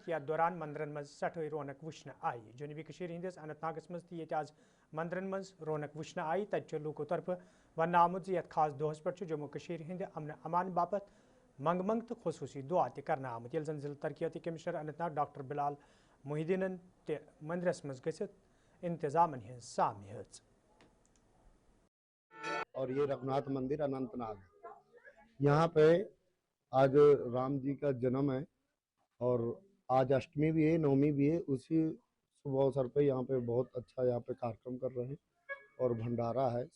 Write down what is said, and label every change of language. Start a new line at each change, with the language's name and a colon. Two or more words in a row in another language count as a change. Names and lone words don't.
Kashmiri: याथ दौरान मंदिरन मज सठे रौनक वुचन आई। जनूबी कश्मीर हिंदिस अनंतनागस मज ये आज मंदिरन मज रौनक वुचन आई। तत लूको तरफ वन आमुद ये खास दोहस पे जम्मू कश्मीर हिंद अमन अमान बाबत मंग मंग तो खसूसी दुआ करना आमुद। ये जन जिला तरक्याती कमिश्नर अनंतनाग डॉक्टर बिलाल मुहिद्दीन ते मंदिरस मज गसित इंतजामन हज सामि हेच।
Hindi: और ये रघुनाथ मंदिर अनंतनाग, यहाँ पे आज राम जी का जन्म है और आज अष्टमी भी है, नवमी भी है। उसी शुभ अवसर पे यहाँ पे बहुत अच्छा यहाँ पे कार्यक्रम कर रहे हैं और भंडारा है।